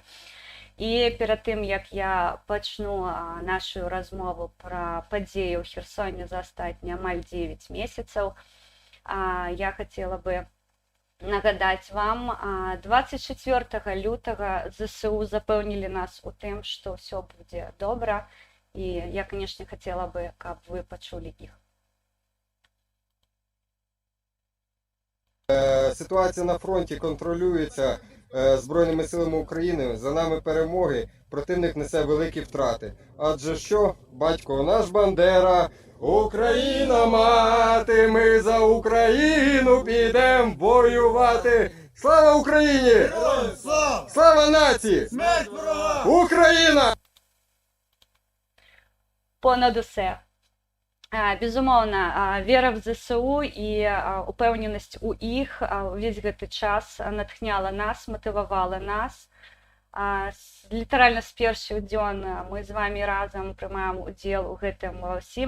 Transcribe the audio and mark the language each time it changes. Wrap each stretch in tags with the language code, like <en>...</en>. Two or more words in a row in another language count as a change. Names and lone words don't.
<be>І перад тым, як я пачну нашу размову пра падзеі ў Херсоне за астатнія амаль 9 месяцаў, я хацела бы нагадаць вам, 24 лютага ЗСУ запэўнілі нас у тым, што ўсё будзе добра, і я, канешне, хацела бы, каб вы пачулі іх.</be> <uk>Ситуація на фронті контролюється Збройними силами України, за нами перемоги, противник несе великі втрати. Адже що? Батько наш Бандера, Україна мати, ми за Україну підем воювати. Слава Україні! Героям слава! Слава нації! Смерть ворога! Україна! Понад усе.</uk> <be>Безумоўна, вера в ЗСУ і упэўненасць у іх увесь гэты час натхняла нас, матывавала нас. Літаральна з першых дзён мы з вами разам прымаем удзел у гэтым усім.</be>